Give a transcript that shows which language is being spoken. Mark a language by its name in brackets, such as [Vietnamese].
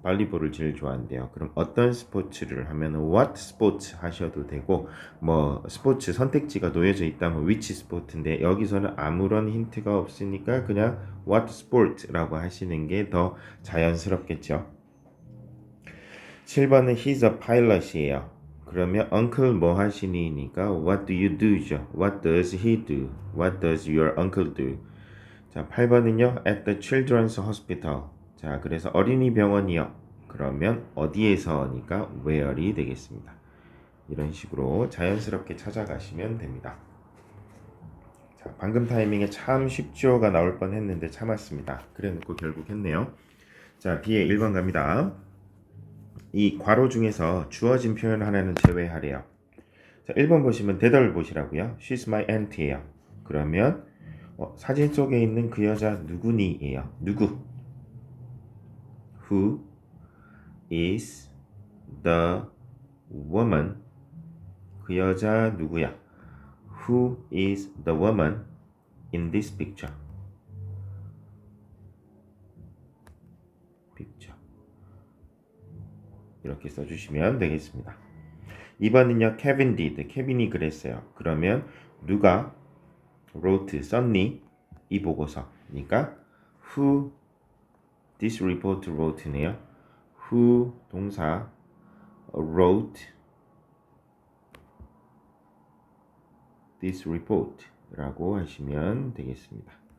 [Korean] 발리볼을 제일 좋아한대요. 그럼 어떤 스포츠를 하면 what sport 하셔도 되고 뭐 스포츠 선택지가 놓여져 있다면 which sport인데 여기서는 아무런 힌트가 없으니까 그냥 what sport라고 하시는 게 더 자연스럽겠죠. [English] 7번은 he's a pilot이에요. 그러면 uncle 뭐 하시니니까 what do you do죠. What does he do? What does your uncle do? 자, 8번은요. at the children's hospital. [Korean] 자, 그래서 어린이 병원이요. 그러면 어디에서니까 where이 되겠습니다. 이런 식으로 자연스럽게 찾아가시면 됩니다. 자, 방금 타이밍에 참 쉽죠가 나올 뻔 했는데 참았습니다. 그래 놓고 결국 했네요. 자, B의 1번 갑니다. 이 괄호 중에서 주어진 표현 하나는 제외하래요. 자, 1번 보시면 대답을 보시라고요. [English] She's my aunt 예요. [Korean] 그러면 사진 속에 있는 그 여자 누구니예요. [English] 누구? Who is the woman? [Korean] 그 여자 누구야? [English] Who is the woman in this picture? [Korean] 이렇게 써주시면 되겠습니다. 2번은요. Kevin did. 케빈이 그랬어요. 그러면 누가 wrote, 썼니? [English] 이 보고서니까 who this report wrote네요. [Korean] who 동사 wrote this report 라고 하시면 되겠습니다.